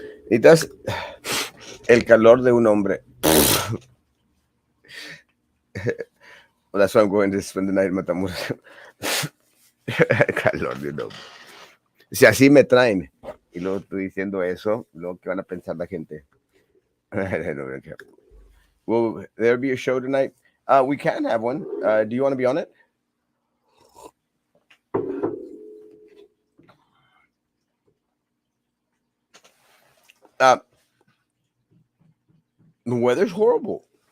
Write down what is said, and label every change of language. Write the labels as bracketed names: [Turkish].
[Spanish] Necesitas el calor de un hombre. [English] Well, that's why I'm going to spend the night in Matamoros. [Spanish] El calor de un hombre. Si así me traen y luego estoy diciendo eso, luego que van a pensar la gente. [English] Will there be a show tonight? We can have one. Do you want to be on it? The weather's horrible.